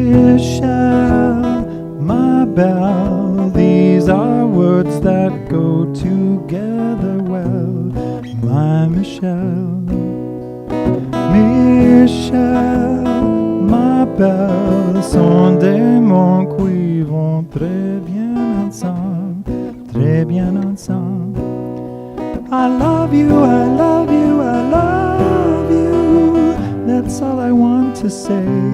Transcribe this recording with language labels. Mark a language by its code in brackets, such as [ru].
[en] Michelle, my belle, these are words that go together well. [fr] My Michelle, Michelle, ma belle, sont des mots qui vont très bien ensemble, très bien ensemble. [en] I love you, I love you, I love you. That's all I want to say.